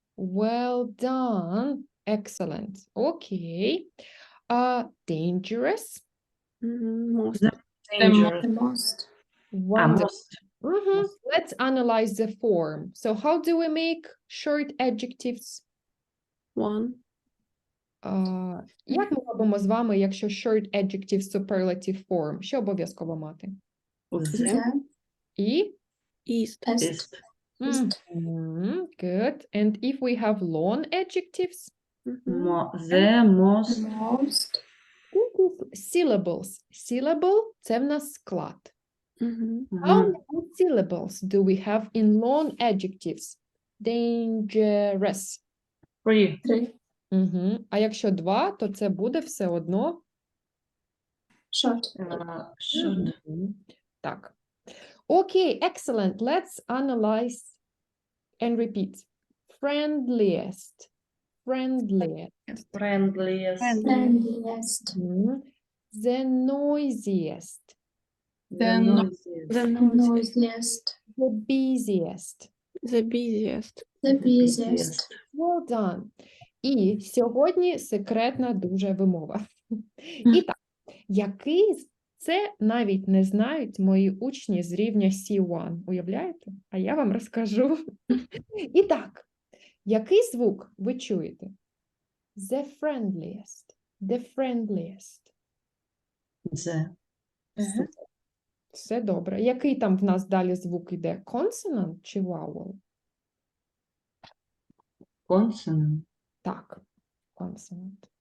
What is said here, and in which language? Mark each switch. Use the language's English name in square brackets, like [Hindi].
[English] Well done. Excellent. Okay. Dangerous. Most. Dangerous. The most. Wonderful. Most. Let's analyze the form. So how do we make short adjectives? One. [Ukrainian] Як ми робимо з вами, якщо [English] short adjective superlative form? [Ukrainian] Що обов'язково мати? [English] The The [Ukrainian] І? [English] East. best. East. Good. And if we have long adjectives? The most. Most. Syllables. [Ukrainian] Syllable – це в нас склад. Mhm. [English] How many syllables do we have in long adjectives? Dangerous. 3. 3. [Ukrainian] А якщо 2, то це буде все одно [English] Short. Should. Так. Okay, excellent. Let's analyze and repeat. Friendliest. Friendliest. Friendliest. Friendliest. Mhm. The noisiest. The noisiest. The noisiest. Noisiest. The busiest. The busiest. The busiest. Well done. [Ukrainian] І сьогодні секретна дуже вимова. І так, який це навіть не знають мої учні з рівня C1. Уявляєте? А я вам розкажу. І так, який звук ви чуєте? [English] The friendliest. The friendliest. The. [Ukrainian] Супер. Все добре. Який там в нас далі звук йде? [English] Consonant чи vowel? Consonant. Так, consonant.